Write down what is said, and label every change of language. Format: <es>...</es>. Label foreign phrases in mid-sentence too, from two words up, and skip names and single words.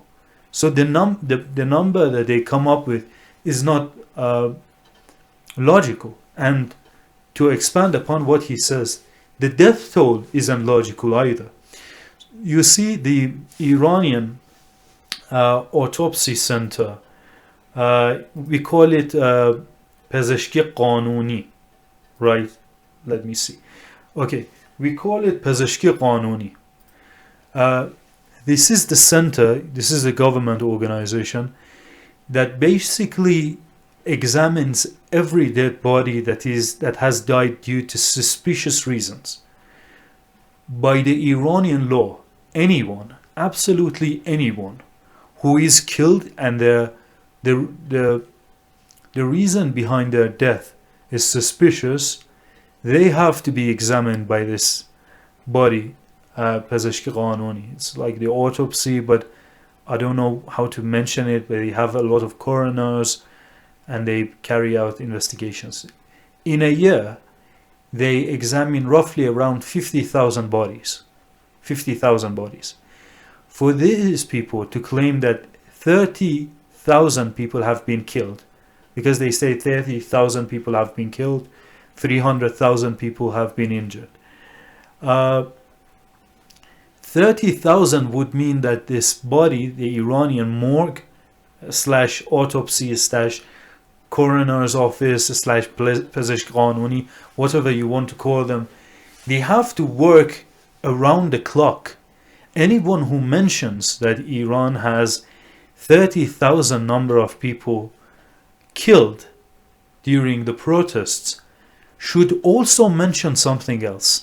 <en>So the number that they come up with is not logical. And to expand upon what he says, the death toll isn't logical either. You see, the Iranian autopsy center, we call it</en> <fa>پزشکی قانونی,</fa> <en>right? Let me see. Okay, we call it</en> <fa>پزشکی قانونی.</fa> <en>this is the center, this is a government organization that basically examines every dead body that has died due to suspicious reasons. By the Iranian law, anyone, absolutely anyone, who is killed and the reason behind their death is suspicious, they have to be examined by this body,</en> <fa>پزشکی قانونی.</fa> <en>It's like the autopsy, but I don't know how to mention it, but they have a lot of coroners and they carry out investigations. In a year, they examine roughly around 50,000 bodies. 50,000 bodies. For these people to claim that 30,000 people have been killed, because they say 30,000 people have been killed, 300,000 people have been injured. 30,000 would mean that this body, the Iranian morgue slash autopsy slash coroner's office slash</en> <fa>پزشک قانونی,</fa> <en>whatever you want to call them, they have to work around the clock. Anyone who mentions that Iran has 30,000 number of people killed during the protests should also mention something else.</en>